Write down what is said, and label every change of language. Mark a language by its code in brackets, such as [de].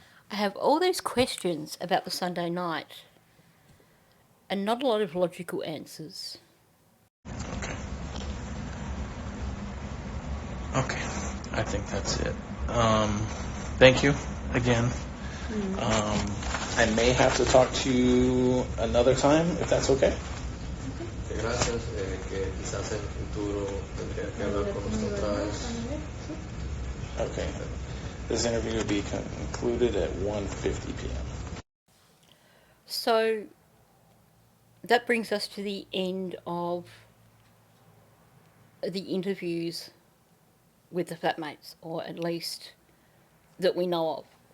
[en] I have all these questions about the Sunday night and not a lot of logical answers. Okay. Okay. I think that's it. Thank you again. I may have to talk to you another time, if that's okay. [es] Gracias, que quizás en el futuro tendría que hablar con usted otra vez. [en] Okay. This interview will be concluded at 1:50 p.m. So that brings us to the end of the interviews with the flatmates, or at least that we know of.